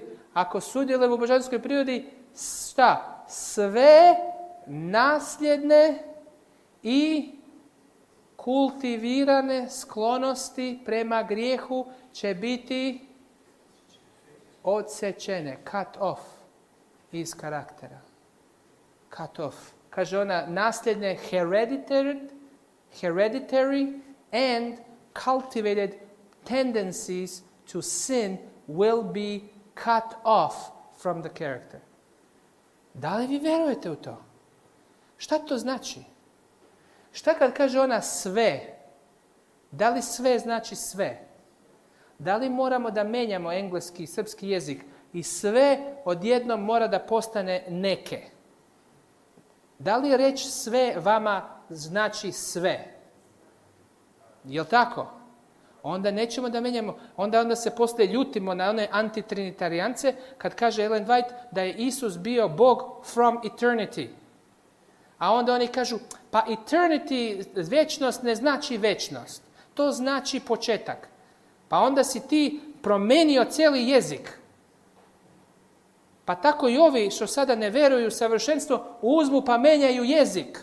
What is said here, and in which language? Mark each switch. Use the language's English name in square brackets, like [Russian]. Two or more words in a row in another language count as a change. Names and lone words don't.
[Serbian] Ako sudjelujemo u božanskoj prirodi, šta? Sve nasljedne i kultivirane sklonosti prema grijehu će biti odsečene, [English] cut off [Serbian] iz karaktera. [English] Cut off. [Serbian] Kaže ona, nasljedne [English] hereditary and cultivated tendencies to sin will be cut off from the character. [Serbian] Da li vi vjerujete u to? Šta to znači? Šta kad kaže ona sve? Da li sve znači sve? Da li moramo da menjamo engleski i srpski jezik i sve odjednom mora da postane neke? Da li reč sve vama znači sve? Jel tako? Onda nećemo da menjamo. Onda se poslije ljutimo na one antitrinitarijance kad kaže Ellen White da je Isus bio Bog [English] from eternity. [Serbian] A onda oni kažu, pa eternity, vječnost ne znači vječnost. To znači početak. Pa onda si ti promenio cijeli jezik. Pa tako i ovi što sada ne vjeruju u savršenstvo, uzmu pa menjaju jezik.